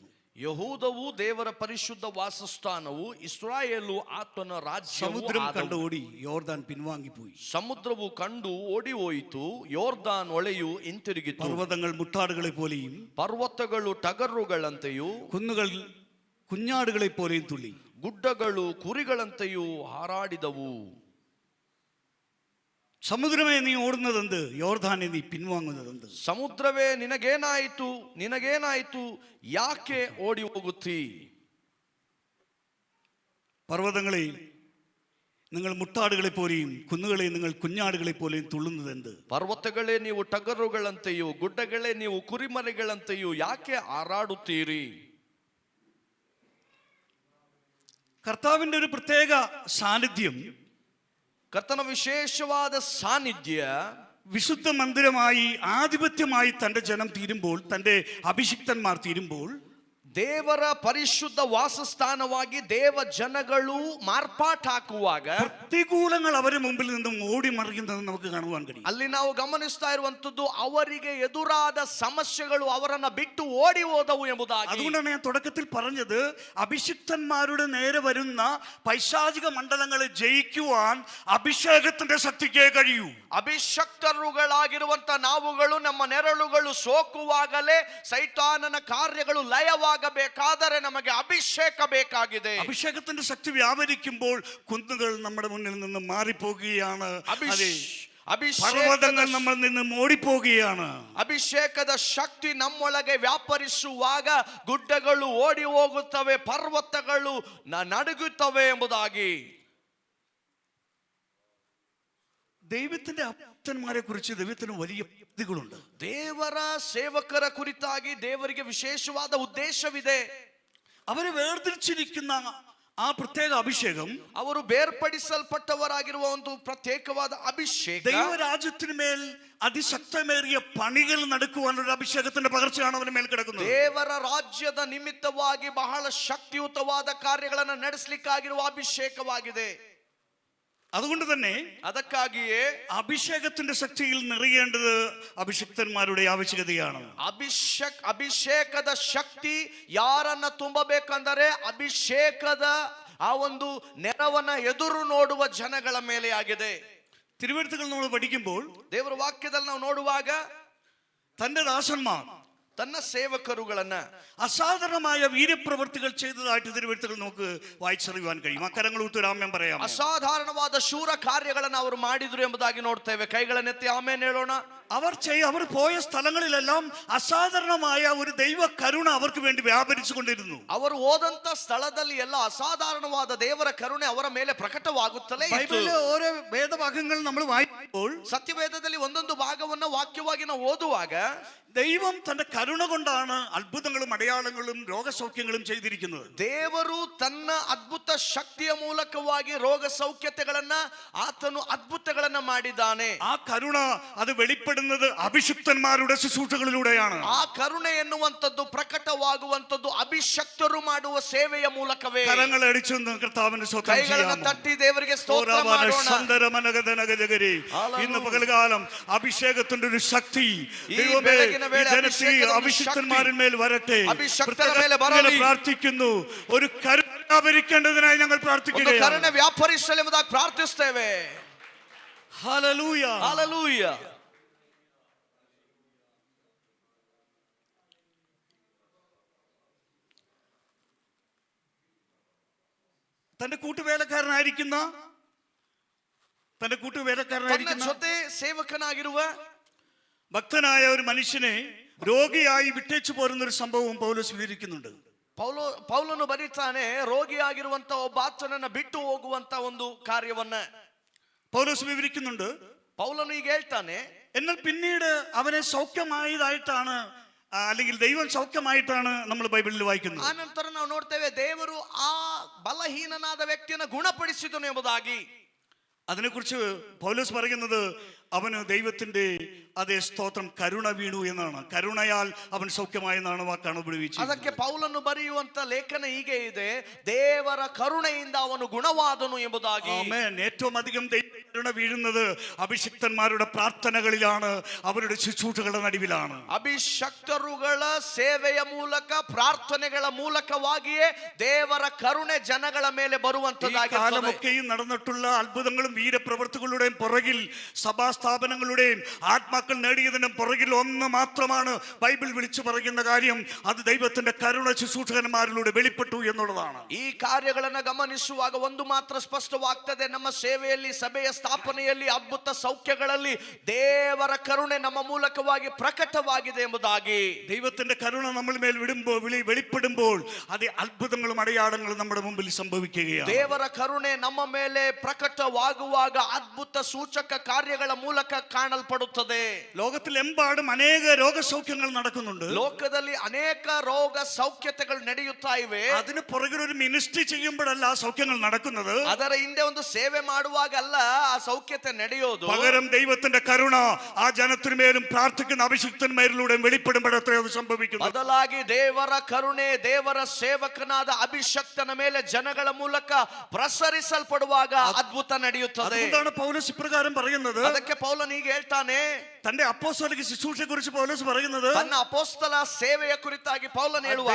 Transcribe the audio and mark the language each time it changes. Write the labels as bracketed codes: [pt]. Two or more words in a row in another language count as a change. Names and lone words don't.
[kn] ಯಹೂದವು ದೇವರ ಪರಿಶುದ್ಧ ವಾಸಸ್ಥಾನವು, ಇಸ್ರಾಯೇಲು ಆತನ ರಾಜ್ಯವು. [ml] സമുദ്രം കണ്ട് ഓടി യോർദാൻ പിൻവാങ്ങിപ്പോയി. [kn] ಸಮುದ್ರವು ಕಂಡು ಓಡಿ ಹೋಯಿತು, ಯೋರ್ದಾನ್ ಹೊಳೆಯು ಹಿಂತಿರುಗಿತು. [ml] പർവ്വതങ്ങൾ മുട്ടാടുകളെ പോലെയും [kn] ಪರ್ವತಗಳು ಟಗರುಗಳಂತೆಯೂ [ml] കുന്നുകൾ കുഞ്ഞാടുകളെ പോലെയും തുള്ളി. [kn] ಗುಡ್ಡಗಳು ಕುರಿಗಳಂತೆಯೂ ಹಾರಾಡಿದವು. [ml] സമുദ്രമേ നീ ഓടുന്നതെന്ത്, യോർദാനെ നീ പിൻവാങ്ങുന്നതെന്ത്? [kn] ಸಮುದ್ರವೇ ನಿನಗೇನಾಯಿತು, ನಿನಗೇನಾಯಿತು, ಯಾಕೆ ಓಡಿ ಹೋಗುತ್ತೀ? [ml] പർവ്വതങ്ങളെ നിങ്ങൾ മുട്ടാടുകളെ പോലെയും കുന്നുകളെ നിങ്ങൾ കുഞ്ഞാടുകളെ പോലെയും തുള്ളുന്നതെന്ത്? [kn] ಪರ್ವತಗಳೇ ನೀವು ಟಗರುಗಳಂತೆಯೂ, ಗುಡ್ಡಗಳೇ ನೀವು ಕುರಿಮರಿಗಳಂತೆಯೂ ಯಾಕೆ ಹಾರಾಡುತ್ತೀರಿ? [ml] കർത്താവിന്റെ ഒരു പ്രത്യേക സാന്നിധ്യം, [kn] ಕರ್ತನ ವಿಶೇಷವಾದ ಸಾನ್ನಿಧ್ಯ [ml] വിശുദ്ധ മന്ദിരമായി ആധിപത്യമായി തന്റെ ജനം തീരുമ്പോൾ, തന്റെ അഭിഷിക്തന്മാർ തീരുമ്പോൾ, [kn] ದೇವರ ಪರಿಶುದ್ಧ ವಾಸಸ್ಥಾನವಾಗಿ ದೇವ ಜನಗಳು ಮಾರ್ಪಾಟಾಗುವಾಗ [ml] ಪ್ರತಿകൂലങ്ങൾ അവരുടെ മുമ്പിൽ നിന്നും ഓടി മറിയുന്നത് നമുക്ക് കാണുവാൻ കഴിയും. [kn] ಅಲ್ಲಿ ನಾವು ಗಮನಿಸ್ತಾ ಇರುವಂತದ್ದು ಅವರಿಗೆ ಎದುರಾದ ಸಮಸ್ಯೆಗಳು ಅವರನ್ನ ಬಿಟ್ಟು ಓಡಿ ಹೋದವು ಎಂಬುದಾಗಿ. [ml] അതുകൊണ്ടാണ് ഞാൻ തുടക്കത്തിൽ പറഞ്ഞത്, അഭിഷിക്തന്മാരുടെ നേരെ വരുന്ന പൈശാചിക മണ്ഡലങ്ങളെ ജയിക്കുവാൻ അഭിഷേകത്തിന്റെ ശക്തിക്കേ കഴിയൂ. [kn] ಅಭಿಷಕ್ತರುಗಳಾಗಿರುವಂತ ನಾವುಗಳು ನಮ್ಮ ನೆರಳುಗಳು ಸೋಕುವಾಗಲೇ ಸೈತಾನನ ಕಾರ್ಯಗಳು ಲಯವಾಗಬೇಕಾದರೆ ನಮಗೆ ಅಭಿಷೇಕ ಬೇಕಾಗಿದೆ. [ml] അഭിഷേകത്തിന്റെ ശക്തി വ്യാപരിക്കുമ്പോൾ കുന്നുകൾ നമ്മുടെ മുന്നിൽ നിന്ന് മാറിപ്പോകുകയാണ്, പർവ്വതങ്ങൾ നമ്മളിൽ നിന്ന് ഓടിപ്പോകുകയാണ്. [kn] ಅಭಿಷೇಕದ ಶಕ್ತಿ ನಮ್ಮೊಳಗೆ ವ್ಯಾಪರಿಸುವಾಗ ಗುಡ್ಡಗಳು ಓಡಿ ಹೋಗುತ್ತವೆ, ಪರ್ವತಗಳು ನಡುಗುತ್ತವೆ ಎಂಬುದಾಗಿ. [ml] ദൈവത്തിന്റെ അഭക്തന്മാരെ കുറിച്ച് ദൈവത്തിന് വലിയ പദ്ധതികളുണ്ട്. [kn] ದೇವರ ಸೇವಕರ ಕುರಿತಾಗಿ ದೇವರಿಗೆ ವಿಶೇಷವಾದ ಉದ್ದೇಶವಿದೆ. [ml] അവരെ വേർതിരിച്ചിരിക്കുന്ന ആ പ്രത്യേക അഭിഷേകം [kn] ಅವರು ಬೇರ್ಪಡಿಸಲ್ಪಟ್ಟವರಾಗಿರುವ ಒಂದು ಪ್ರತ್ಯೇಕವಾದ ಅಭಿಷೇಕ [ml] ദൈവരാജ്യത്തിന് മേൽ അതിശക്തമേറിയ പണികൾ നടക്കുവാനുള്ള അഭിഷേകത്തിന്റെ പകർച്ചയാണ് അവന് മേൽ കിടക്കുന്നത്. [kn] ದೇವರ ರಾಜ್ಯದ ನಿಮಿತ್ತವಾಗಿ ಬಹಳ ಶಕ್ತಿಯುತವಾದ ಕಾರ್ಯಗಳನ್ನು ನಡೆಸಲಿಕ್ಕಾಗಿರುವ ಅಭಿಷೇಕವಾಗಿದೆ. [ml] അതുകൊണ്ട് തന്നെ [kn] ಅದಕ್ಕಾಗಿಯೇ [ml] അഭിഷേകത്തിന്റെ ശക്തിയിൽ നിറയേണ്ടത് അഭിഷിക്തന്മാരുടെ ആവശ്യകതയാണ്. [kn] ಅಭಿಷೇಕದ ಶಕ್ತಿ ಯಾರನ್ನ ತುಂಬಬೇಕಂದರೆ ಅಭಿಷೇಕದ ಆ ಒಂದು ನೆರವನ್ನ ಎದುರು ನೋಡುವ ಜನಗಳ ಮೇಲೆ ಆಗಿದೆ. [ml] തിരുവെഴുത്തുകൾ നമ്മൾ പഠിക്കുമ്പോൾ [kn] ದೇವರ ವಾಕ್ಯದಲ್ಲಿ ನಾವು ನೋಡುವಾಗ [ml] തന്റെ ദാസന്മാർ [kn] ತನ್ನ ಸೇವಕರುಗಳನ್ನ [ml] അസാധാരണമായ വീര്യപ്രവൃത്തികൾ ചെയ്തതായിട്ട് തിരുവെഴുത്തുകൾ നമുക്ക് വായിച്ചറിയുവാൻ കഴിയും. ആ കരങ്ങൾ ഉത്തരാമ്യം പറയാം. [kn] ಅಸಾಧಾರಣವಾದ ಶೂರ ಕಾರ್ಯಗಳನ್ನು ಅವರು ಮಾಡಿದ್ರು ಎಂಬುದಾಗಿ ನೋಡ್ತೇವೆ. ಕೈಗಳನ್ನೆತ್ತಿ ಆಮೇಲೆ ಹೇಳೋಣ. [ml] അവർ പോയ സ്ഥലങ്ങളിലെല്ലാം അസാധാരണമായ ഒരു ദൈവ കരുണ അവർക്ക് വേണ്ടി വ്യാപരിച്ചു കൊണ്ടിരുന്നു. [kn] ಅವರು ಹೋದಂತ ಸ್ಥಳದಲ್ಲಿ ಎಲ್ಲ ಅಸಾಧಾರಣವಾದ ದೇವರ ಕರುಣೆ ಅವರ ಮೇಲೆ ಪ್ರಕಟವಾಗುತ್ತಲೇ ಇತ್ತು. [ml] ബൈബിളിലെ ഓരോ വേദഭാഗങ്ങൾ നമ്മൾ വായിക്കുമ്പോൾ [kn] ಸತ್ಯವೇದದಲ್ಲಿ ಒಂದೊಂದು ಭಾಗವನ್ನ ವಾಕ್ಯವಾಗಿ ನಾವು ಓದುವಾಗ [ml] ദൈവം തന്റെ കരുണ കൊണ്ടാണ് അത്ഭുതങ്ങളും അടയാളങ്ങളും രോഗസൗഖ്യങ്ങളും ചെയ്തിരിക്കുന്നത്. [kn] ದೇವರು ತನ್ನ ಅದ್ಭುತ ಶಕ್ತಿಯ ಮೂಲಕವಾಗಿ ರೋಗ ಸೌಖ್ಯತೆಗಳನ್ನ ಆತನು ಅದ್ಭುತಗಳನ್ನ ಮಾಡಿದ್ದಾನೆ. [ml] ആ കരുണ അത് വെളിപ്പെടുന്നത് അഭിഷിക്തന്മാരുടെ ശുശ്രൂഷകളിലൂടെയാണ്. [kn] ಆ ಕರುಣೆ ಎನ್ನುವಂಥದ್ದು ಪ್ರಕಟವಾಗುವಂಥದ್ದು ಅಭಿಷಕ್ತರು ಮಾಡುವ ಸೇವೆಯ ಮೂಲಕವೇ. [ml] കരങ്ങൾ അടിച്ചു കർത്താവിന്റെ സ്വന്തം [kn] ಕೈಗಳನ್ನು ತಟ್ಟಿ ದೇವರಿಗೆ ಸ್ತೋತ್ರ ಮಾಡೋಣ. [ml] ഇന്ന് പകൽകാലം അഭിഷേകത്തിന്റെ ഒരു ശക്തി അഭിഷിക്തന്മാരിന്മേൽ വരട്ടെ. പ്രാർത്ഥിക്കുന്നു, ഒരു കരുണ വ്യാപരിക്കേണ്ടതിനായി ഞങ്ങൾ പ്രാർത്ഥിക്കുന്നു. [kn] ಕರುಣೆ ವ್ಯಾಪರಿಸಲಿ ಎಂಬುದಾಗಿ ಪ್ರಾರ್ಥಿಸುತ್ತೇವೆ. [ml] ഹല്ലേലൂയ, [kn] ಹಲ್ಲೆಲೂಯ. [ml] തന്റെ കൂട്ടുവേലക്കാരനായിരിക്കുന്ന [kn] ಜೊತೆ ಸೇವಕನಾಗಿರುವ [ml] ഭക്തനായ ഒരു മനുഷ്യനെ രോഗിയായി വിട്ടേച്ചു പോരുന്ന ഒരു സംഭവം പൗലോസ് വിവരിക്കുന്നുണ്ട്. [kn] ಪೌಲನು ಬರೀತಾನೆ ರೋಗಿಯಾಗಿರುವಂತ ಒಬ್ಬ ಆತನನ್ನ ಬಿಟ್ಟು ಹೋಗುವಂತ ಒಂದು ಕಾರ್ಯವನ್ನ [ml] പൗലോസ് വിവരിക്കുന്നുണ്ട്. [kn] ಪೌಲನು ಈಗ ಹೇಳ್ತಾನೆ, [ml] എന്നാൽ പിന്നീട് അവനെ സൗഖ്യമായതായിട്ടാണ് അല്ലെങ്കിൽ ദൈവം സൗഖ്യമായിട്ടാണ് നമ്മൾ ബൈബിളിൽ വായിക്കുന്നത്. [kn] ಆ ನಂತರ ನಾವು ನೋಡ್ತೇವೆ ದೇವರು ಆ ಬಲಹೀನನಾದ ವ್ಯಕ್ತಿಯನ್ನು ಗುಣಪಡಿಸಿದನು ಎಂಬುದಾಗಿ. [ml] അതിനെക്കുറിച്ച് പൗലോസ് പറയുന്നത് അവന് ദൈവത്തിന്റെ അതേ സ്തോത്രം കരുണ വീണു എന്നാണ്. കരുണയാൽ അവൻ സൗഖ്യമായെന്നാണ് വാക്കാണ് ഉപയോഗിച്ചത്. [kn] ಅದಕ್ಕೆ ಪೌಲನು ಬರೆಯುವಂತ ಲೇಖನ ಹೀಗೆ ಇದೆ, ದೇವರ ಕರುಣೆಯಿಂದ ಅವನು ಗುಣವಾದನು ಎಂಬುದಾಗಿ. [ml] ആമേൻ. ഏറ്റവും അധികം കരുണ വീഴുന്നത് അഭിഷിക്തന്മാരുടെ പ്രാർത്ഥനകളിലാണ്, അവരുടെ ശുശ്രൂഷകളുടെ നടുവിലാണ്. [kn] ಅಭಿಷಕ್ತರುಗಳ ಸೇವೆಯ ಮೂಲಕ ಪ್ರಾರ್ಥನೆಗಳ ಮೂಲಕವಾಗಿಯೇ ದೇವರ ಕರುಣೆ ಜನಗಳ ಮೇಲೆ ಬರುವಂತದ್ದಾಗಿದೆ. [ml] കാലമൊക്കെയും നടന്നിട്ടുള്ള അത്ഭുതങ്ങളും വീരപ്രവൃത്തികളുടെയും പുറകിൽ സഭാസ്ഥാപനങ്ങളുടെയും ആത്മാക്കൾ നേടിയതിന്റെ പുറകിൽ ഒന്ന് മാത്രമാണ് ബൈബിൾ വിളിച്ചു പറയുന്ന കാര്യം. അത് ദൈവത്തിന്റെ കരുണ ശുശ്രൂഷകന്മാരിലൂടെ വെളിപ്പെട്ടു എന്നുള്ളതാണ്. [kn] ಈ ಕಾರ್ಯಗಳನ್ನು ಗಮನಿಸುವಾಗ ಒಂದು ಮಾತ್ರ ಸ್ಪಷ್ಟವಾಗ್ತದೆ, ನಮ್ಮ ಸೇವೆಯಲ್ಲಿ, ಸಭೆಯ ಸ್ಥಾಪನೆಯಲ್ಲಿ, ಅದ್ಭುತ ಸೌಖ್ಯಗಳಲ್ಲಿ ದೇವರ ಕರುಣೆ ನಮ್ಮ ಮೂಲಕವಾಗಿ ಪ್ರಕಟವಾಗಿದೆ ಎಂಬುದಾಗಿ. [ml] ദൈവത്തിന്റെ കരുണ നമ്മൾ മേൽ വെളിപ്പെടുമ്പോൾ അത് അത്ഭുതങ്ങളും അടയാളങ്ങളും നമ്മുടെ മുമ്പിൽ സംഭവിക്കുകയാണ്. [kn] ದೇವರ ಕರುಣೆ ನಮ್ಮ ಮೇಲೆ ಪ್ರಕಟವಾಗುವಾಗ ಅದ್ಭುತ ಸೂಚಕ ಕಾರ್ಯಗಳ ಮೂಲಕ ಕಾಣಲ್ಪಡುತ್ತದೆ. [ml] ലോകത്തിലെമ്പാടും അനേക രോഗസൗഖ്യങ്ങൾ നടക്കുന്നുണ്ട്. [kn] ಲೋಕದಲ್ಲಿ ಅನೇಕ ರೋಗ ಸೌಖ್ಯತೆಗಳು ನಡೆಯುತ್ತಾ ಇವೆ. [ml] അതിന് പുറകിൽ ഒരു മിനിസ്ട്രി ചെയ്യുമ്പോഴല്ല ആ സൗഖ്യങ്ങൾ നടക്കുന്നത്. [kn] ಅದರ ಹಿಂದೆ ಒಂದು ಸೇವೆ ಮಾಡುವಾಗಲ್ಲ ಆ ಸೌಖ್ಯತೆ ನಡೆಯೋದು. [ml] പകരം ദൈവത്തിന്റെ കരുണ ആ ജനത്തിന്മേലും പ്രാർത്ഥിക്കുന്ന അഭിഷിക്തന്മാരിലൂടെ വെളിപ്പെടുമ്പോഴത്രേ അത് സംഭവിക്കുന്നത്. [kn] ಬದಲಾಗಿ ದೇವರ ಕರುಣೆ ದೇವರ ಸೇವಕನಾದ ಅಭಿಷಕ್ತನ ಮೇಲೆ ಜನಗಳ ಮೂಲಕ ಪ್ರಸರಿಸಲ್ಪಡುವಾಗ ಅದ್ಭುತ ನಡೆಯುತ್ತದೆ. [ml] അതുകൊണ്ടാണ് പൗലോസ് ഇപ്രകാരം പറയുന്നത്. [kn] ಅದಕ್ಕೆ ಪೌಲನು ಹೀಗೆ ಹೇಳ್ತಾನೆ, [ml] തന്റെ അപ്പോസ്തലിക ശുശ്രൂഷയെ കുറിച്ച് പൗലോസ് പറയുന്നത്, [kn] ತನ್ನ ಅಪೋಸ್ತಲ ಸೇವೆಯ ಕುರಿತಾಗಿ ಪೌಲನು ಹೇಳುವಾಗ